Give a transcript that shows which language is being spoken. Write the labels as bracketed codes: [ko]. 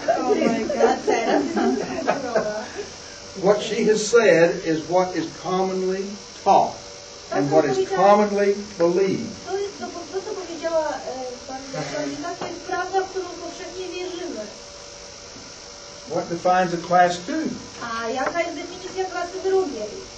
[en] Oh my God, [pl] teraz jest kolorowa. [en] What she has said is what is commonly taught and what is commonly believed. [pl] To, co powiedziała Pani Doktor, to jest prawda, w którą powszechnie wierzymy. [en] What defines a class 2? [pl] A jaka jest definicja klasy drugiej?